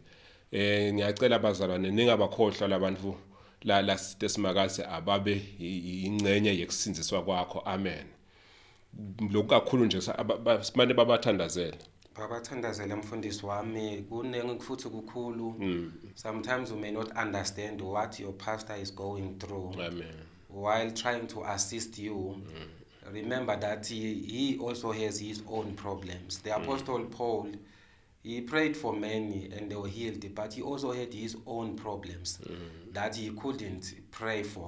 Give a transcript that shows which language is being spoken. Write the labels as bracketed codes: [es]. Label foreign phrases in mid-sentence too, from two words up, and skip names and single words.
[ss] Ngiyacela abazalwane ningabakhohlwa labantu la Simakathe ababe ingcenye yekusinziswa kwakho. Amen. Lokhu kakhulu nje simane babathandazela. Babathandazela mfundisi wami kunenge futhi kukhulu. [en] Sometimes you may not understand what your pastor is going through. Amen. While trying to assist you. Remember that he also has his own problems. The Apostle Paul, he prayed for many and they were healed, but he also had his own problems that he couldn't pray for.